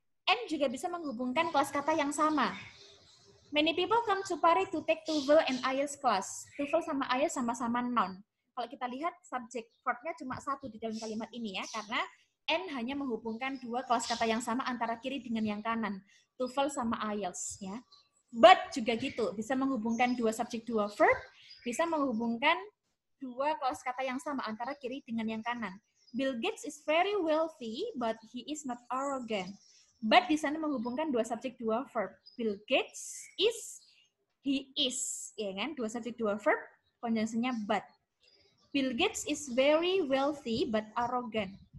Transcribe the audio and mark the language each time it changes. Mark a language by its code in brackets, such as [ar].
[id] And juga bisa menghubungkan kelas kata yang sama. [en] Many people come to Pare to take TOEFL and IELTS class. [id] TOEFL sama IELTS sama-sama noun. Kalau kita lihat subjek verb-nya cuma 1 di dalam kalimat ini ya, karena and hanya menghubungkan 2 kelas kata yang sama antara kiri dengan yang kanan. TOEFL sama IELTS ya. But juga gitu, bisa menghubungkan 2 subjek 2 verb, bisa menghubungkan dua kosakata yang sama antara kiri dengan yang kanan. [en] Bill Gates is very wealthy, but he is not arrogant. [id] But di sana menghubungkan dua subjek dua verb. Bill Gates is, he is, ya kan? Dua subjek dua verb, konjungsinya but. [en] Bill Gates is very wealthy but arrogant.